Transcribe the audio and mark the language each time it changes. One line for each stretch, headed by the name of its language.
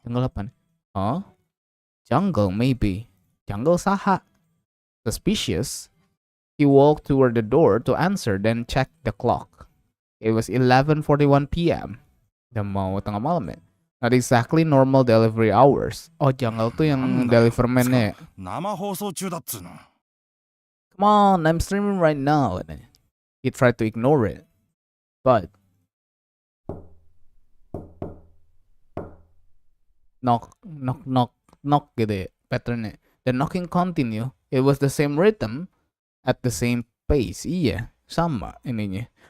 Indonesian: Jungle apa nih? Huh? Jungle, maybe. Jungle saha. Suspicious.
English: He walked toward the door to answer, then checked the clock. It was 11:41 p.m.
Indonesian: Udah mau tengah malam ya?
English: Not exactly normal delivery hours.
Indonesian: Oh, Jungle tuh yang deliverman-nya ya?
Japanese: 生放送中だっつうの
English: Come on, I'm streaming right now. He tried to ignore it. But knock, knock, knock, knock
Indonesian: gitu ya patternnya.
English: The knocking continue. It was the same rhythm at the same pace.
Indonesian: Iya, sama ininya.